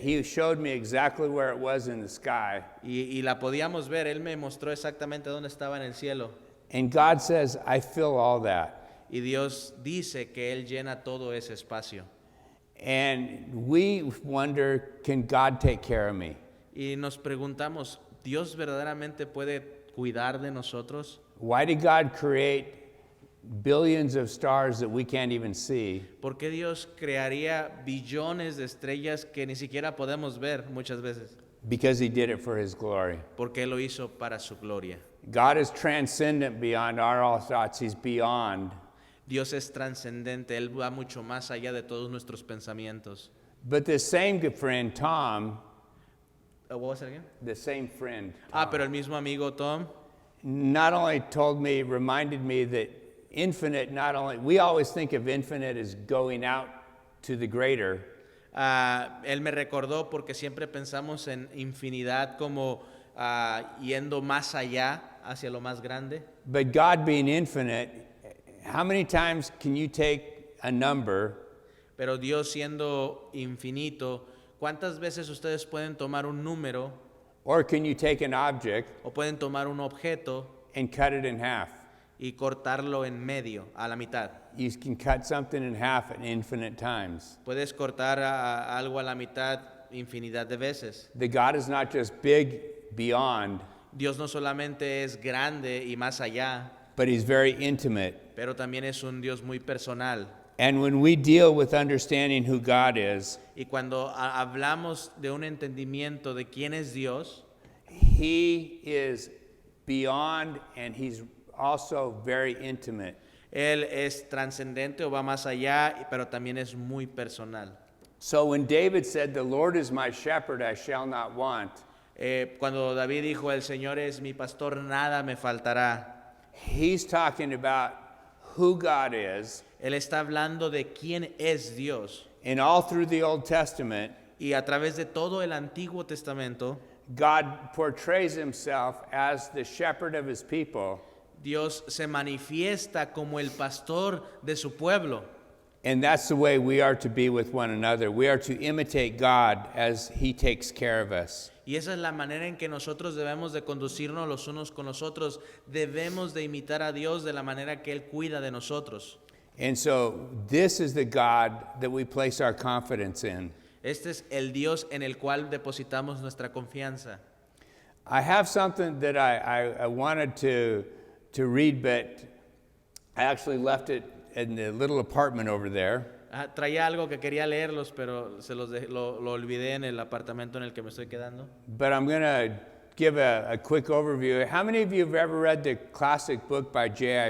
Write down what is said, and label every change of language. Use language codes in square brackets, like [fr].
[en] He showed me exactly where it was in the sky. [es] Y la podíamos ver, él me mostró exactamente dónde estaba en el cielo. [en] And God says, I fill all that. [es] Y Dios dice que él llena todo ese espacio. [en] And we wonder, can God take care of me? [es] Y nos preguntamos, ¿Dios verdaderamente puede cuidar de nosotros? [en] Why did God create billions of stars that we can't even see? [es] ¿Por qué Dios crearía billones de estrellas que ni siquiera podemos ver muchas veces? [en] Because he did it for his glory. [es] Porque Él lo hizo para su gloria. [en] God is transcendent beyond our all thoughts. He's beyond. [es] Dios es trascendente, Él va mucho más allá de todos nuestros pensamientos. [en] But the same good friend, Tom, What was it again? the same friend, [es] Pero el mismo amigo Tom [en] not only reminded me that infinite, we always think of infinite as going out to the greater. [es] él me recordó porque siempre pensamos en infinidad como yendo más allá, hacia lo más grande. [en] But God being infinite, how many times can you take a number [es] Pero Dios siendo infinito, ¿cuántas veces ustedes pueden tomar un número [en] or can you take an object [es] o pueden tomar un objeto [en] and cut it in half? [es] y cortarlo en medio, a la mitad? [en] You can cut something in half at infinite times. [es] Puedes cortar algo a la mitad infinidad de veces. [en] The God is not just big beyond, [es] Dios no solamente es grande y más allá, [en] but he's very intimate. [es] pero también es un Dios muy personal. [en] And when we deal with understanding who God is, [es] Y cuando hablamos de un entendimiento de quién es Dios, [en] he is beyond and he's also very intimate. [es] Él es trascendente o va más allá, pero también es muy personal. [en] So when David said, "The Lord is my shepherd, I shall not want," [es] Cuando David dijo, el Señor es mi pastor, nada me faltará. [en] he's talking about who God is. [es] Él está hablando de quién es Dios. [en] And all through the Old Testament, [es] Y a través de todo el Antiguo Testamento, [en] God portrays himself as the shepherd of his people. [es] Dios se manifiesta como el pastor de su pueblo. [en] And that's the way we are to be with one another. We are to imitate God as he takes care of us. [es] Y esa es la manera en que nosotros debemos de conducirnos los unos con los otros. Debemos de imitar a Dios de la manera que Él cuida de nosotros. [en] And so this is the God that we place our confidence in. [es] Este es el Dios en el cual depositamos nuestra confianza. [en] I have something that I wanted to read, but I actually left it in the little apartment over there. [es] Traía algo que quería leerlos, pero lo olvidé en el apartamento en el que me estoy quedando. [en] But I'm going to give a quick overview. How many of you have ever read the classic book by J.I.